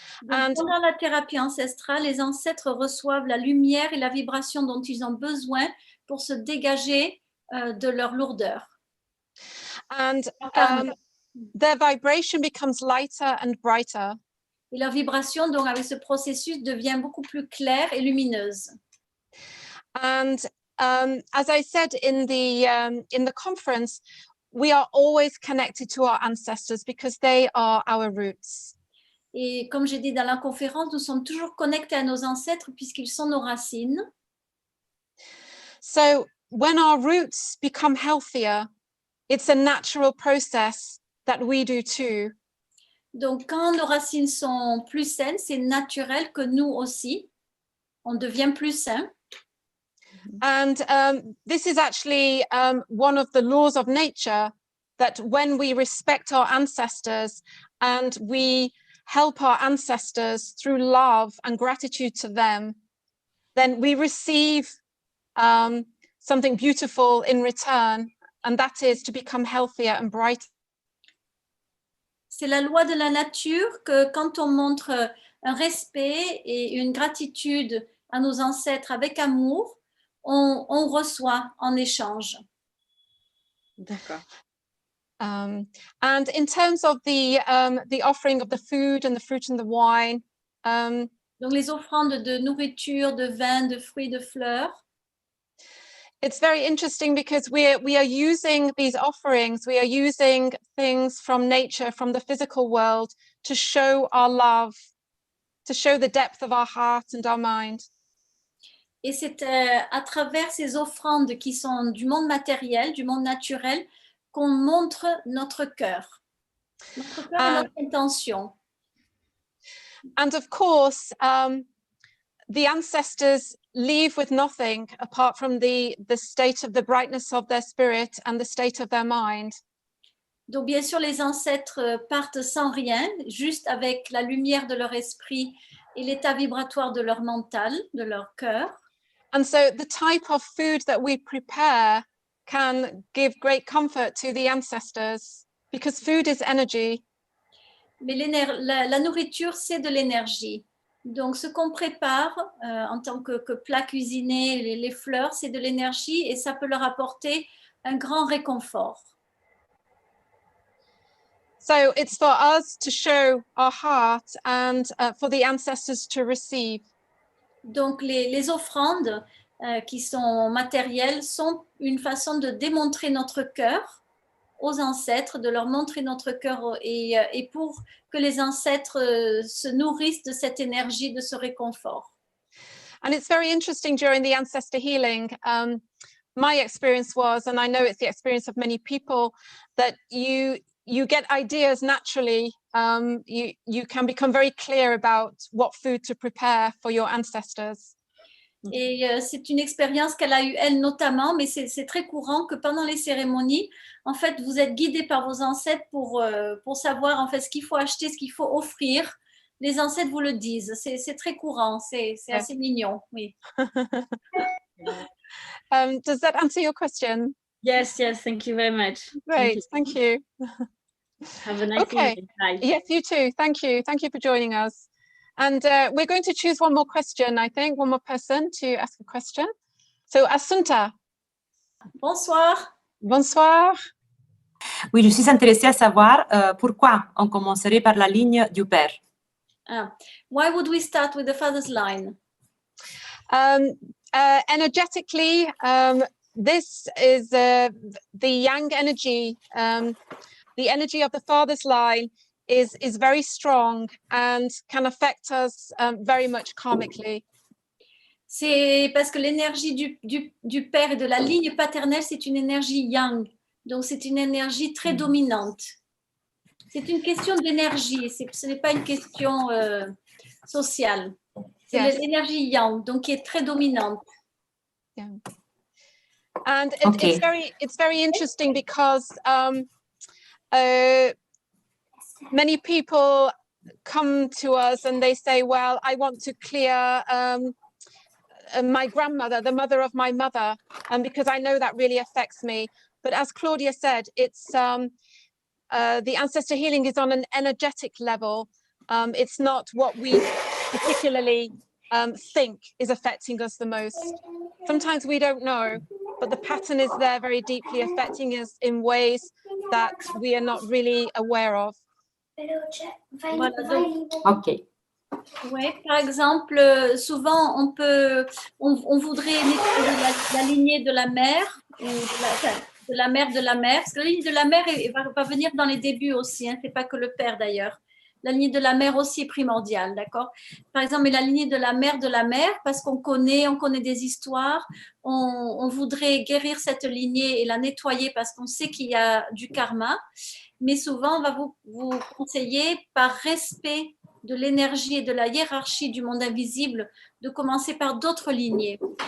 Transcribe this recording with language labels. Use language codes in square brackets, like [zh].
[fr] Donc, pendant la thérapie ancestrale, les ancêtres reçoivent la lumière et la vibration dont ils ont besoin pour se dégager de leur lourdeur. [en] And their vibration becomes lighter and brighter. [fr] Et leur vibration, donc, avec ce processus, devient beaucoup plus claire et lumineuse. [en] And as I said in the conference, we are always connected to our ancestors because they are our roots. [fr] Et comme j'ai dit dans la conférence, nous sommes toujours connectés à nos ancêtres puisqu'ils sont nos racines. [en] So when our roots become healthier, it's a natural process that we do too. [fr] Donc, quand nos racines sont plus saines, c'est naturel que nous aussi, on devient plus sain. [en] And this is actually one of the laws of nature, that when we respect our ancestors and we help our ancestors through love and gratitude to them, then we receive something beautiful in return, and that is to become healthier and brighter. [fr] C'est la loi de la nature que quand on montre un respect et une gratitude à nos ancêtres avec amour, on reçoit en échange. D'accord. [en] And in terms of the offering of the food and the fruit and the wine, [fr] donc les offrandes de nourriture, de vin, de fruits, de fleurs. [en] It's very interesting because we are using these offerings, we are using things from nature, from the physical world, to show our love, to show the depth of our heart and our mind. [fr] Et c'est à travers ces offrandes qui sont du monde matériel, du monde naturel, qu'on montre notre cœur et notre intention. [en] And of course, the ancestors leave with nothing apart from the state of the brightness of their spirit and the state of their mind. [fr] Donc bien sûr, les ancêtres partent sans rien, juste avec la lumière de leur esprit et l'état vibratoire de leur mental, de leur cœur. [en] And so the type of food that we prepare can give great comfort to the ancestors, because food is energy. [fr] Mais la nourriture, c'est de l'énergie. Donc, ce qu'on prépare en tant que plat cuisiné, les fleurs, c'est de l'énergie et ça peut leur apporter un grand réconfort. [en] So it's for us to show our heart and for the ancestors to receive. [fr] Donc, les offrandes qui sont matérielles sont une façon de démontrer notre cœur aux ancêtres, de leur montrer notre cœur et pour que les ancêtres se nourrissent de cette énergie, de ce réconfort. [en] And it's very interesting during the ancestor healing. My experience was, and I know it's the experience of many people, that you get ideas naturally. You can become very clear about what food to prepare for your ancestors. [fr] Et c'est une expérience qu'elle a eue, elle notamment, mais c'est très courant que pendant les cérémonies, en fait, vous êtes guidé par vos ancêtres pour savoir en fait ce qu'il faut acheter, ce qu'il faut offrir. Les ancêtres vous le disent. C'est très courant, c'est assez mignon, oui. [en] Does that answer your question? Yes, thank you very much. Great, thank you. Have a nice evening. Bye. Yes, you too. Thank you for joining us. And we're going to choose one more question, I think, one more person to ask a question. So, Assunta. [fr] Bonsoir. Bonsoir. Oui, je suis intéressée à savoir pourquoi on commencerait par la ligne du père. [en] Why would we start with the father's line? Energetically, this is the yang energy. The energy of the father's line is very strong and can affect us very much karmically. [fr] C'est parce que l'énergie du père et de la ligne paternelle, c'est une énergie yang. Donc, c'est une énergie très dominante. C'est une question d'énergie, ce n'est pas une question sociale. C'est l'énergie yang, donc qui est très dominante. [en] Yeah. And it's very interesting because many people come to us and they say, well, I want to clear my grandmother, the mother of my mother, because I know that really affects me. But as Claudia said, it's the ancestor healing is on an energetic level. It's not what we particularly think is affecting us the most. Sometimes we don't know, but the pattern is there very deeply affecting us in ways that we are not really aware of. [fr] Voilà, donc, Ok. oui, par exemple, souvent on voudrait nettoyer la lignée de la mère, ou de la mère de la mère, parce que la lignée de la mère va venir dans les débuts aussi, hein, c'est pas que le père d'ailleurs. La lignée de la mère aussi est primordiale, d'accord? Par exemple, mais la lignée de la mère, parce qu'on connaît des histoires, on voudrait guérir cette lignée et la nettoyer parce qu'on sait qu'il y a du karma, mais souvent on va vous conseiller par respect de l'énergie et de la hiérarchie du monde invisible de commencer par d'autres lignées.